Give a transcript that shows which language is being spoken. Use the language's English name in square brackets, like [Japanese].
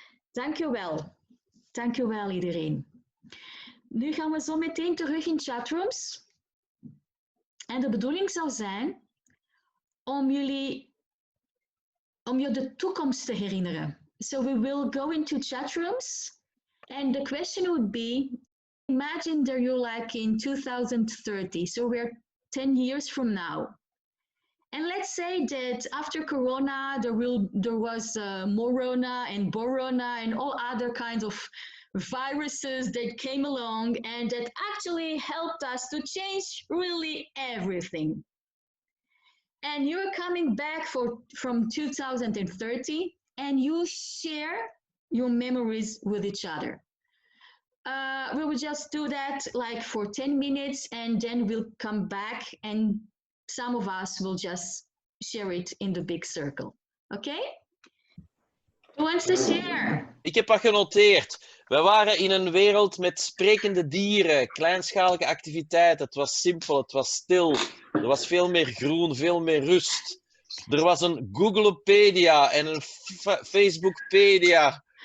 [Dutch] Dankjewel. Dankjewel iedereen. Nu gaan we zo meteen terug in chatrooms. En de bedoeling zou zijn om je de toekomst te herinneren. [English] So we will go into chatrooms and the question would be, imagine that you're like in 2030, so we're 10 years from now. And let's say that after Corona, there was Morona and Borona and all other kinds of viruses that came along and that actually helped us to change really everything. And you're coming back from 2030 and you share your memories with each other. We will just do that like for 10 minutes and then we'll come back and some of us will just share it in the big circle. Okay? Who wants to share? [Dutch] Ik heb wat genoteerd. We waren in een wereld met sprekende dieren, kleinschalige activiteit. Het was simpel, het was stil. Er was veel meer groen, veel meer rust. Er was een Googlepedia en een Facebookpedia.